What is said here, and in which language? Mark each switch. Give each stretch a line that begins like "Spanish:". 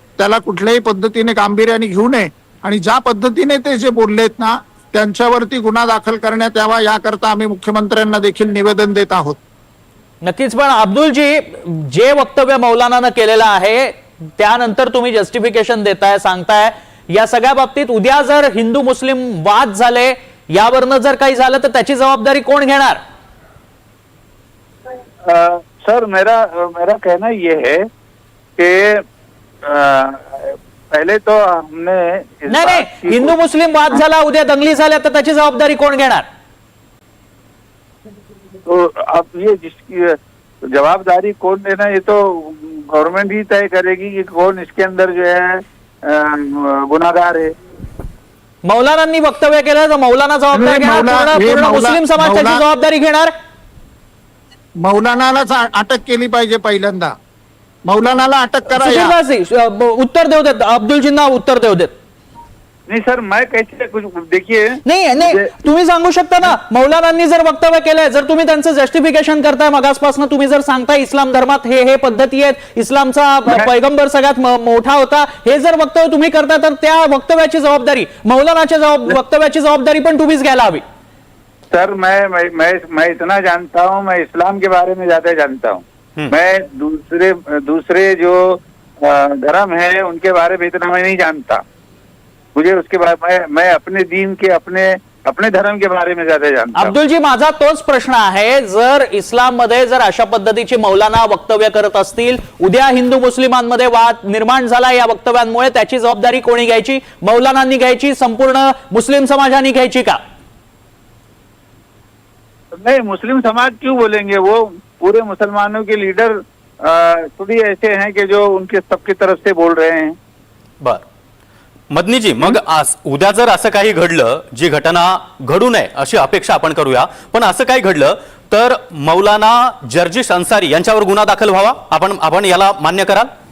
Marathi: त्याला कुठल्याही पद्धतीने गांभीर्याने घेऊ नये आणि ज्या पद्धतीने ते जे बोललेत ना त्यांच्यावरती गुन्हा दाखल करण्यात यावा याकरता आम्ही मुख्यमंत्र्यांना देखील निवेदन देत आहोत। नक्कीच, पण अब्दुलजी, जे वक्तव्य मौलानानं केलेलं आहे त्यानंतर तुम्ही जस्टिफिकेशन देताय, सांगताय, या सगळ्या बाबतीत उद्या जर हिंदू मुस्लिम वाद झाले, यावरनं जर काही झालं तर त्याची जबाबदारी कोण घेणार?
Hindi: सर, मेरा कहना ये है कि पहले तो हमने
Marathi: नाही, हिंदू मुस्लिम वाद झाला, उद्या दंगली झाल्या तर त्याची जबाबदारी कोण घेणार?
Hindi: तो अब ये जिसकी जवाबदारी कौन देना, ये तो गवर्नमेंट ही तय करेगी कि कौन इसके अंदर जो है गुनाहगार है।
Marathi: मौलानांनी वक्तव्य केलं तर मौलाना जबाबदारी घेणार, पूर्ण मुस्लिम समाज त्याची जबाबदारी घेणार? मौलानालाच अटक केली पाहिजे पहिल्यांदा, मौलानाला अटक करा। उत्तर देऊ देत, अब्दुलजींना उत्तर देऊ देत।
Hindi: नहीं सर, मैं कैसे कुछ देखिए,
Marathi: नाही, तुम्ही सांगू शकता ना, मौलानांनी जर वक्तव्य केलंय, जर तुम्ही त्यांचं जस्टिफिकेशन करताय, मगासपासून तुम्ही जर सांगताय इस्लाम धर्मात हे पद्धती आहेत, इस्लामचा पैगंबर सगळ्यात मोठा होता, हे जर वक्तव्य तुम्ही करताय तर त्या वक्तव्याची जबाबदारी, मौलानाच्या वक्तव्याची जबाबदारी पण तुम्हीच घ्यायला हवी।
Hindi: सर, मैं इतना जानता हूँ, मैं इस्लाम के बारे में ज्यादा जानता हूँ। मैं दूसरे जो धर्म है उनके बारे में इतना मैं नहीं जानता। मुझे उसके बारे में, मैं अपने दीन के, अपने धर्म के बारे में ज्यादा जानता हूं।
Marathi: अब्दुलजी, माझा तोच प्रश्न आहे, जर इस्लाम मध्ये जर अशा पद्धतीची मौलाना वक्तव्य करत असतील, उद्या हिंदू मुस्लिमांमध्ये वाद निर्माण झाला या वक्तव्यांमुळे, त्याची जबाबदारी कोणी घ्यायची? मौलानांनी घ्यायची, संपूर्ण मुस्लिम समाजाने घ्यायची का?
Hindi: नहीं, मुस्लिम समाज क्यों बोलेंगे, वो पूरे मुसलमानों के लीडर थोड़ी ऐसे हैं कि जो उनके सबकी तरफ से बोल रहे हैं।
Marathi: बर मदनीजी, मग उद्या जर असं काही घडलं, जी घटना घडू नये अशी अपेक्षा आपण करूया, पण असं काही घडलं तर मौलाना जर्जिश अन्सारी यांच्यावर गुन्हा दाखल व्हावा, आपण याला मान्य कराल?